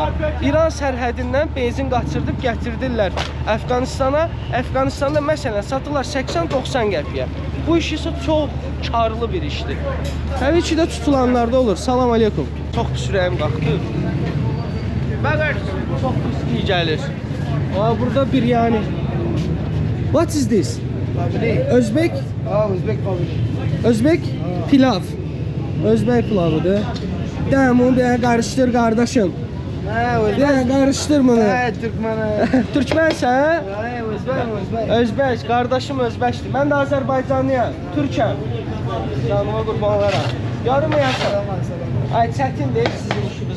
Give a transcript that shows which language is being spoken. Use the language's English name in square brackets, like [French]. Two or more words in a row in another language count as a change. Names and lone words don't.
[Azerbaijani] İran sərhədindən benzin qaçırdıb gətirdirlər Əfqanistana. Əfqanistanda məsələn satırlar 80-90 qəpiyə. Bu iş isə çox karlı bir işdir. Təbii ki də tutulanlarda olur. Salam aleykum. Çox pis ürəyim qalxdı. Çox pis iyi gəlir. Burada bir yani. [English] What is this? [Azerbaijani] Özbek? Özbek pilav. Özbek pilavıdır. Dəm onu bir qarışdır qardaşım. Bir qarışdır bunu. Türkmənsən? Özbək. Qardaşım Özbəkdir. Mən də Azərbaycanlıyam. Türkəm. Canıma qurban olaram. Yorulmayasın. Ay çətin deyil sizin işiniz.